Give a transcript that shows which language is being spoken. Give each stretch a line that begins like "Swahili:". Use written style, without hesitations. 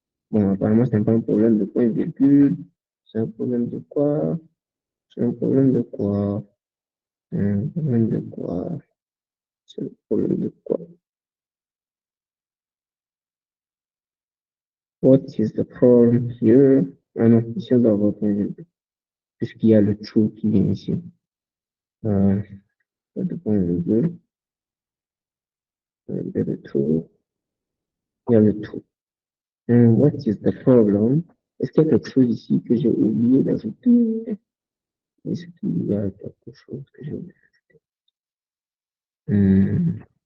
French: Bon, apparemment, c'est pas un problème de point virgule. C'est un problème de quoi? C'est un problème de quoi? Un problème de quoi? C'est un problème de quoi?
English: What is the problem here?
French: Ah non, ici on doit avoir point virgule. Puisqu'il y a le true qui vient ici. Pas de point virgule. Il y a le true. Il y a le true.
English: What is the problem?
French: Est-ce qu'il y a quelque chose ici que j'ai oublié d'ajouter? Est-ce qu'il y a quelque chose que j'ai oublié d'ajouter?